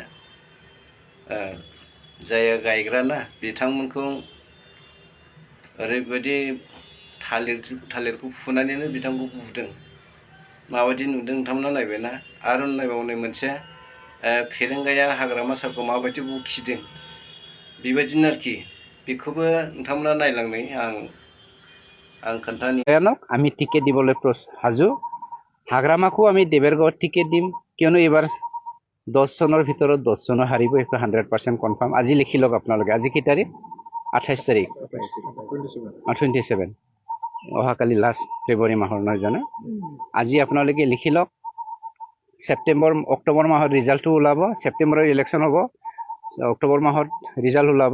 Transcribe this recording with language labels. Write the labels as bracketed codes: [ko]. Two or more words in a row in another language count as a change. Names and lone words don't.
[brx] जाया गायग्राना बिथांमोनखौ ओरैबायदि थालिरखौ फुनानैनो बिथांखौ बुदों माबायदि नुदों नोंथांमोना नायबायना आरो नायबावनाय मोनसे फेरेंगाया हाग्रामा सारखौ माबायदि बखिदों बेबायदिनो आरोखि बेखौबो नोंथांमोना नायलांनाय आं खोन्थानि [as] আমি টিকেট দিবলৈ সাজু হাগ্ৰামাকো আমি দেবেৰগাঁৱত টিকেট দিম কিয়নো এইবাৰ 10 জনৰ ভিতৰত 10 জনৰ হাৰিব এইটো 100% কনফাৰ্ম আজি লিখি লওক আপোনালোকে আজি কি তাৰিখ 28 তাৰিখ 27 অহাকালি লাষ্ট ফেব্ৰুৱাৰী মাহৰ নহয় জানো আজি আপোনালোকে লিখি লওক অক্টোবৰ মাহত ৰিজাল্টটো ওলাব ছেপ্টেম্বৰৰ ইলেকশ্যন হ'ব অক্টোবৰ মাহত ৰিজাল্ট ওলাব